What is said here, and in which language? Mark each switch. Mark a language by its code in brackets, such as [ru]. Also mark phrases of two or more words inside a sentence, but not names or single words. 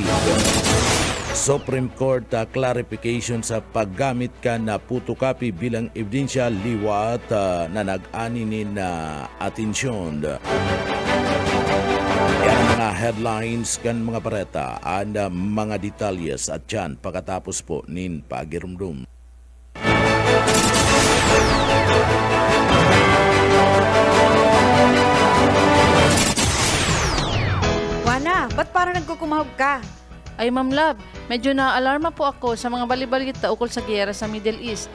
[bik] Supreme Court clarification sa paggamit ka na photocopy bilang ebidensya liwat na nag-ani na atensyon. Yan mga headlines kan mga pareta and mga detalyes at yan pagkatapos po nin pagirumdum. [tl] Ba't parang nagkukumahog ka? Ay Ma'am Love, medyo na-alarma po ako sa mga balibalita ukol sa giyera sa Middle East.